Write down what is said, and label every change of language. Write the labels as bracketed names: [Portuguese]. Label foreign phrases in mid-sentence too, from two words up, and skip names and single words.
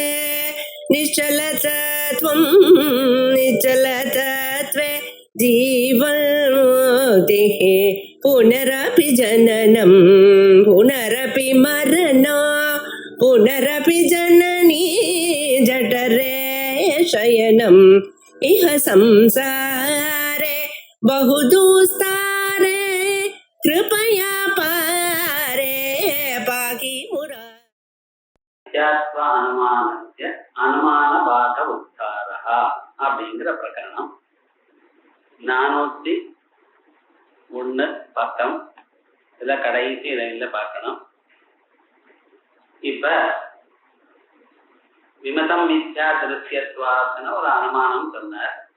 [Sanskrit] निश्चलतत्वं निश्चलतत्वे जीवन्मुक्तिः पुनरपि जननं पुनरपि मरणं पुनरपि जननी जठरे शयनम् इह संसारे बहुदुस्तारे कृपया पारे पाहि मुरा अनुमान भाग उद्धारा [Tamil] அப்படிங்கிற பிரகரணம் 401 பக்கம். இதுல கடைசி லைன்ல பார்க்கணும். இப்ப [Sanskrit] विमतम् मिथ्या दृश्यत्वासन [Tamil] ஒரு அனுமானம் சொன்னார்.